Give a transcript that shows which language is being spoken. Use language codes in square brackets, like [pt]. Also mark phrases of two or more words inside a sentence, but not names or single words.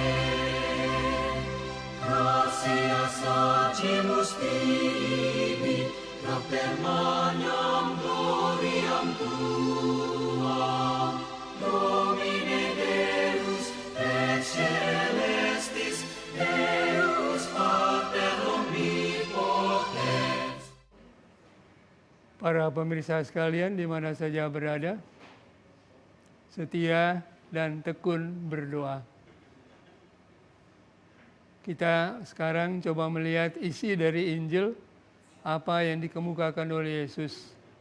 [la] Gratias agimus tibi, propter magnam gloriam tuam, Domine Deus et celestis, Deus Pater omnipotens. [id] Para pemirsa sekalian di mana saja berada, setia dan tekun berdoa. Kita sekarang coba melihat isi dari Injil, apa yang dikemukakan oleh Yesus.